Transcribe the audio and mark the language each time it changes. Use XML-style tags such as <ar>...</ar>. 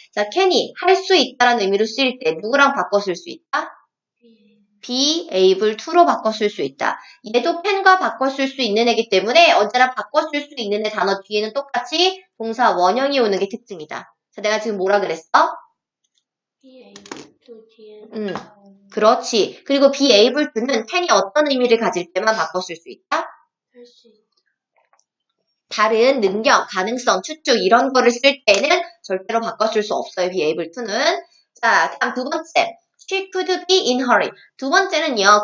<ko>자, can이 할 수 있다라는 의미로 쓰일 때 누구랑 바꿔 쓸 수 있다? be able to로 바꿔 쓸 수 있다. 얘도 can과 바꿔 쓸 수 있는 애기 때문에 언제나 바꿔 쓸 수 있는 애 단어 뒤에는 똑같이 동사 원형이 오는 게 특징이다. 자, 내가 지금 뭐라 그랬어?</ko> <en>be able to</en> <ko>뒤에 그렇지. 그리고 be able to는 can이 어떤 의미를 가질 때만 바꿔 쓸 수 있다? 할 수 있다. 다른 능력, 가능성, 추측 이런 거를 쓸 때는 절대로 바꿔 쓸 수 없어요.</ko> <en>be able to는.</en> <ko>자, 다음 두 번째.</ko> <en>She could be in hurry.</en> <ko>두 번째는요.</ko>